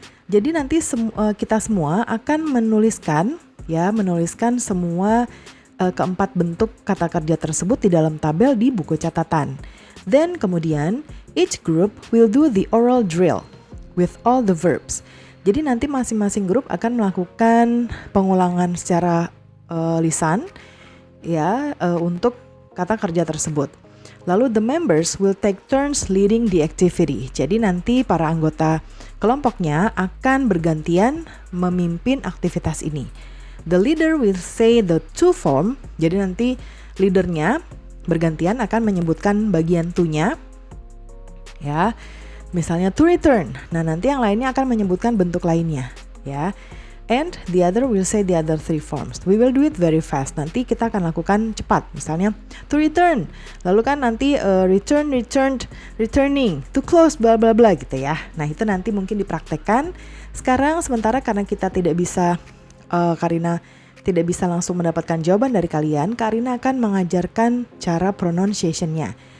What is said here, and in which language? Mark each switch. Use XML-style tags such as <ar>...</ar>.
<id>Jadi nanti kita semua akan menuliskan semua keempat bentuk kata kerja tersebut di dalam tabel di buku catatan.</id> <en>Then kemudian each group will do the oral drill with all the verbs.</en> <id>Jadi nanti masing-masing grup akan melakukan pengulangan secara lisan ya untuk kata kerja tersebut.</id> <en>Lalu the members will take turns leading the activity.</en> <id>Jadi nanti para anggota kelompoknya akan bergantian memimpin aktivitas ini.</id> <en>The leader will say the to form.</en> <id>Jadi nanti leadernya bergantian akan menyebutkan bagian to-nya. Ya. Misalnya to return. Nah, nanti yang lainnya akan menyebutkan bentuk lainnya, ya.</id> <en>And the other will say the other 3 forms. We will do it very fast.</en> <id>Nanti kita akan lakukan cepat. Misalnya to return. Lalu kan nanti return, returned, returning, to close, bla bla bla gitu ya. Nah, itu nanti mungkin dipraktekkan. Sekarang sementara karena kita tidak bisa Karina tidak bisa langsung mendapatkan jawaban dari kalian, Karina akan mengajarkan cara pronunciation-nya.</id>